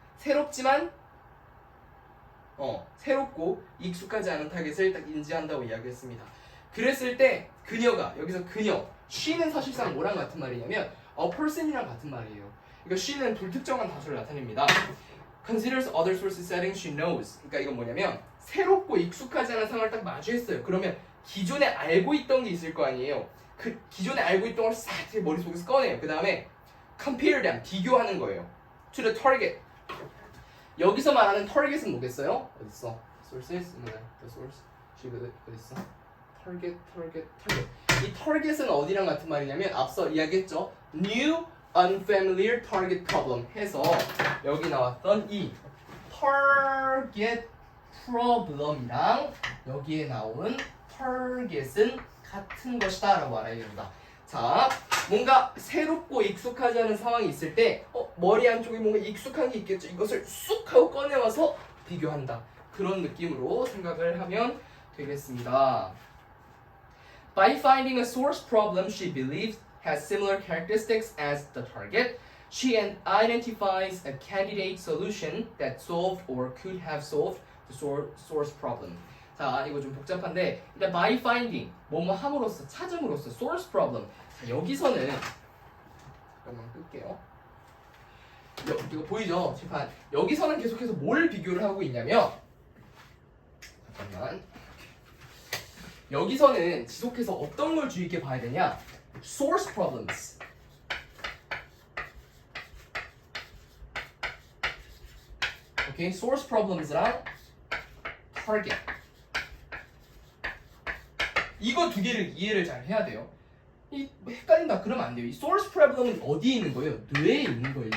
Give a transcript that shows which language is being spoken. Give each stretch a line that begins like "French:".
Korean: 새롭지만 새롭고 익숙하지 않은 타겟을 딱 인지한다고 이야기했습니다. 그랬을 때 그녀가 여기서 그녀 she는 사실상 뭐랑 같은 말이냐면
English: a person
Korean: 이랑 같은 말이에요. 그러니까 she는 불특정한 다수를 나타냅니다.
English: considers other sources settings she knows.
Korean: 그러니까 이건 뭐냐면 새롭고 익숙하지 않은 상황을 딱 마주했어요. 그러면 기존에 알고 있던 게 있을 거 아니에요. 그 기존에 알고 있던 걸 싹 머릿속에서 꺼내요. 그 다음에
English: compare them,
Korean: 비교하는 거예요.
English: to the target.
Korean: 여기서 말하는 target은 뭐겠어요? 어딨어?
English: sources? the source.
Korean: 어딨어? target. 이 target은 어디랑 같은 말이냐면 앞서 이야기했죠.
English: new unfamiliar target problem
Korean: 해서 여기 나왔던 이 target problem이랑 여기에 나온 target은 같은 것이다 라고 알아야 됩니다. 자, 뭔가 새롭고 익숙하지 않은 상황이 있을 때 머리 안쪽에 뭔가 익숙한 게 있겠죠. 이것을 쑥 하고 꺼내와서 비교한다. 그런 느낌으로 생각을 하면 되겠습니다.
English: By finding a source problem she believes has similar characteristics as the target, she identifies a candidate solution that solved or could have solved the source problem.
Korean: 자, 이거 좀 복잡한데 일단
English: by finding,
Korean: 뭐뭐 함으로써, 찾음으로써
English: source problem.
Korean: 자, 여기서는 잠깐만 끌게요. 이거 보이죠? 칠판. 여기서는 계속해서 뭘 비교를 하고 있냐면 잠깐만. 여기서는 지속해서 어떤 걸 주의 있게 봐야 되냐?
English: source problems.
Korean: 오케이,
English: source problems
Korean: 랑 target. 이거 두 개를 이해를 잘 해야 돼요. 헷갈린다 그러면 안 돼요. 이 source problem은 어디에 있는 거예요? 뇌에 있는 거예요.